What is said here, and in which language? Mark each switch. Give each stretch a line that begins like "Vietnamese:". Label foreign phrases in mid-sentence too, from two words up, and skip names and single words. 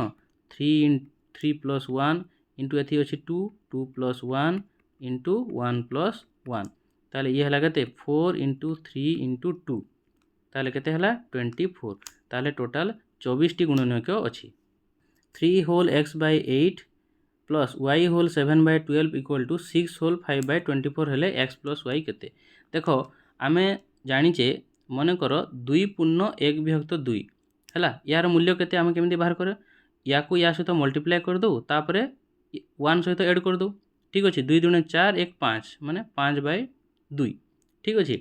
Odia: 3 + 1 × ଏଠି ଅଛି 2 + 1 × 1 + 1। ତାହେଲେ ଇଏ ହେଲା କେତେ? 4 × 3 × 2। ତାହେଲେ କେତେ ହେଲା? 24। ତାହେଲେ ଟୋଟାଲ 24ଟି ଗୁଣନୀୟକ ଅଛି।
English: 3 whole x/8 + y whole 7/12 = 6 whole 5/24
Odia: ହେଲେ x + y କେତେ? ଦେଖ, ଆମେ ଜାଣିଛେ ମନେକର 2 ପୂର୍ଣ୍ଣ 1 ବିଭକ୍ତ 2 ହେଲା, ୟାର ମୂଲ୍ୟ କେତେ ଆମେ କେମିତି ବାହାର କରିବା? ୟାକୁ ୟା ସହିତ ମଲ୍ଟିପ୍ଲାଏ କରିଦେଉ, ତାପରେ 1 ସହିତ ଏଡ଼୍ କରିଦେଉ। ଠିକ୍ ଅଛି, 2 × 4 = 5, ମାନେ 5/2। ଠିକ୍ ଅଛି।